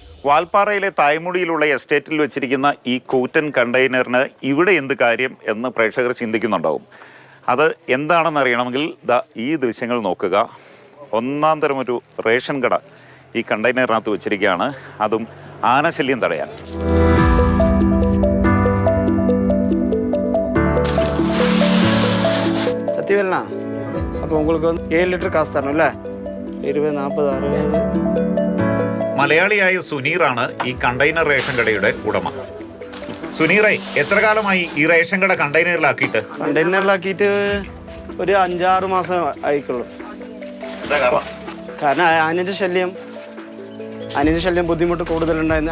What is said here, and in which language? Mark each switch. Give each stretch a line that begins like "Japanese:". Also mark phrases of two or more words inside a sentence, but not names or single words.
Malayalam: വാൽപ്പാറയിലെ തായ്മുടിയിലുള്ള എസ്റ്റേറ്റിൽ വെച്ചിരിക്കുന്ന ഈ കൂറ്റൻ കണ്ടെയ്നറിന് ഇവിടെ എന്ത് കാര്യം എന്ന് പ്രേക്ഷകർ ചിന്തിക്കുന്നുണ്ടാവും. അത് എന്താണെന്ന് അറിയണമെങ്കിൽ ഈ ദൃശ്യങ്ങൾ നോക്കുക. ഒന്നാം തരം ഒരു റേഷൻ കട ഈ കണ്ടെയ്നറിനകത്ത് വെച്ചിരിക്കുകയാണ്, അതും ആനശല്യം തടയാൻ.
Tamil: சத்தியவேல்ண்ணா, அப்போ உங்களுக்கு வந்து 7 லிட்டர் காசு தரணும்ல? 20, 40, 60.
Malayalam: മലയാളിയായ സുനീറാണ് ഈ കണ്ടെയ്നർ റേഷൻ കടയുടെ ഉടമ. സുനീറെ, എത്ര കാലമായി ഈ റേഷൻ കട കണ്ടെയ്നറിലാക്കിയിട്ട്? കണ്ടെയ്നറിലാക്കിയിട്ട് ഒരു 5-6 മാസം ആയിക്കുള്ളൂ. കാരണം ആനയുടെ ശല്യം ബുദ്ധിമുട്ട് കൂടുതലുണ്ടായിരുന്നു.